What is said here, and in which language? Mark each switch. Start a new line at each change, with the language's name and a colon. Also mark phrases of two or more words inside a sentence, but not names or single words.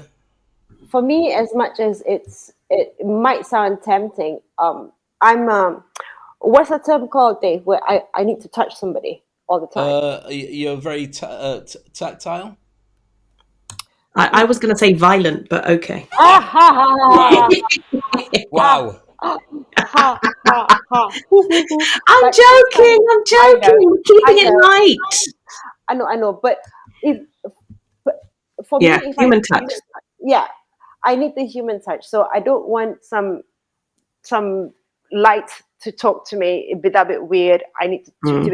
English: as much as it might sound tempting, I'm what's the term called, Dave, where I need to touch somebody all the time. You're very tactile. I was going to say violent, but okay. Ah ha ha ha Wow. ha Wow. ha ha ha ha. Hoo, hoo, hoo. I'm But it's fine. joking. I'm I know, joking. We're I keeping it know, light. I know. But if but for Yeah, me, if I human need touch. human touch, yeah, I need the human touch. So I don't want some light to talk to me. It'd be that bit weird. I need to